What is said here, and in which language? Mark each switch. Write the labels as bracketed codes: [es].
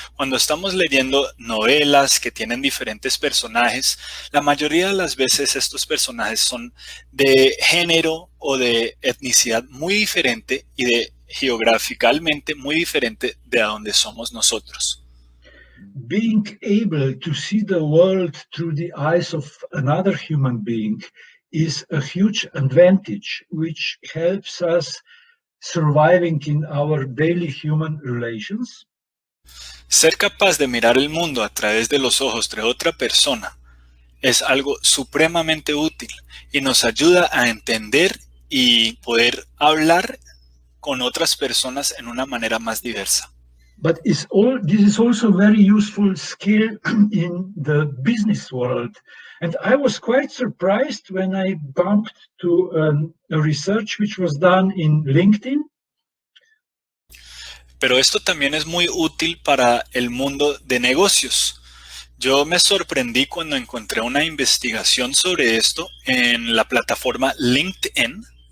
[es] Cuando estamos leyendo novelas que tienen diferentes personajes, la mayoría de las veces estos personajes son de género o de etnicidad muy diferente y de geográficamente muy diferente de a donde somos nosotros. [en] Being able to see the world through the eyes of another human being is a huge advantage, which helps us surviving in our daily human relations. [es] Ser capaz de mirar el mundo a través de los ojos de otra persona es algo supremamente útil y nos ayuda a entender y poder hablar con otras personas en una manera más diversa. [en] But this is also a very useful skill in the business world. And I was quite surprised when I bumped to a research which was done in LinkedIn. [es] Pero esto también es muy útil para el mundo de negocios. Yo me sorprendí cuando encontré una investigación sobre esto en la plataforma LinkedIn,